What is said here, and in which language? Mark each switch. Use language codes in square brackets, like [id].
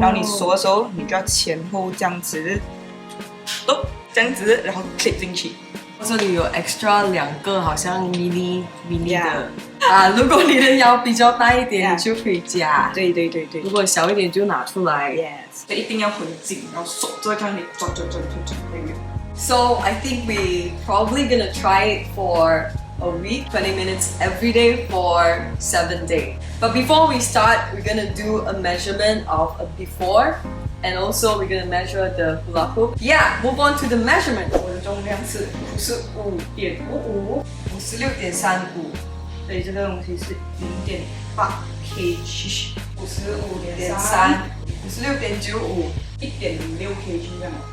[zh] 然后你锁的时候，你就要前后这样子，咚，这样子，然后 clip 进去。这里有 extra 2个好像 mini 的啊，如果你的腰比较大一点，你就可以加。对对对对。如果小一点就拿出来。 [en] Yes， [zh] 所以一定要很紧，然后手就在看你转。 [en] So I think we probably gonna try it for a week, 20 minutes every day for 7 days. But before we start, we're gonna do a measurement of a before, and also we're gonna measure the hula hoop. Yeah, move on to the measurement. [zh] 我的重量是55.55，56.35，所以这个东西是0.8 kg， 55.3， 56.95， 1.06 kg 这样。